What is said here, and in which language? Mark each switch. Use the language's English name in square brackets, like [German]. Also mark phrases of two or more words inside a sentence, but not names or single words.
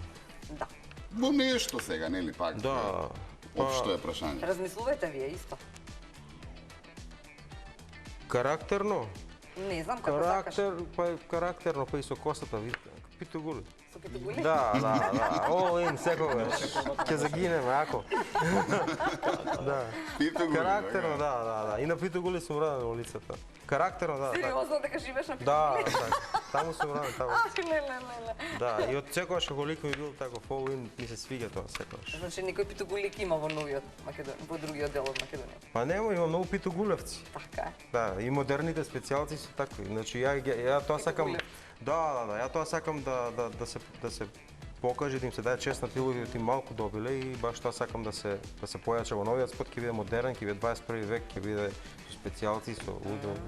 [Macedonian] да. Во нешто сега, нели пак? Да. Општо е прашање. Размислувате вие исто. Карактерно? Не знам како сакаш. Карактерно, па и со косата, питогули. Со питогули? Да. [English] All in, [Macedonian] секогаш. Ќе загинеме, ако. Да. Питогули, Карактерно, да. И на питогули сум роден во улицата. Карактерно, да. Сериозно дека живееш на Да, питогули? таму сум роден, таму. Леле. Да, и од секогаш кога лик ми бил таков [English] all in, [Macedonian] ми се свиѓа тоа секогаш. Значи некој питогулик има во новиот Македонија, во другиот дел од Македонија. Па нема, има многу питогулевци. Така е. Да, и модерните специјалци се такви. Значи ја тоа сакам. Да, ја тоа сакам да се покаже, да им се даде чест на тие луѓе, да им малку добиле и баш тоа сакам да се појача во новиот спот, ќе биде модерен, ќе биде 21 век, ќе биде со специјалци, со лудо, да.